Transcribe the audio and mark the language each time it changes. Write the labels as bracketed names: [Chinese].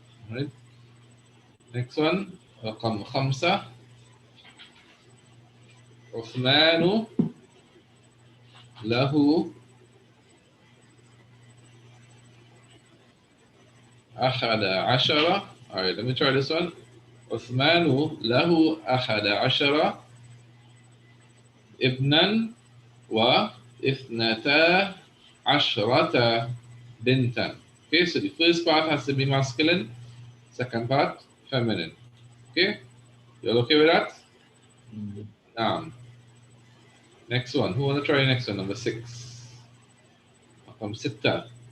[English] Right? Next one. [Arabic] رقم 5. عثمان له أحد عشر. [English] Alright, let me try this one. [Arabic] عثمان له أحد عشر ابنا واثنتا عشرة بنتا. [English] Okay, so the first part has to be masculine, second part feminine. Okay, you're okay with that? Mm. Now, next one. Who want to try next one? Number 6. [Arabic] رقم 6.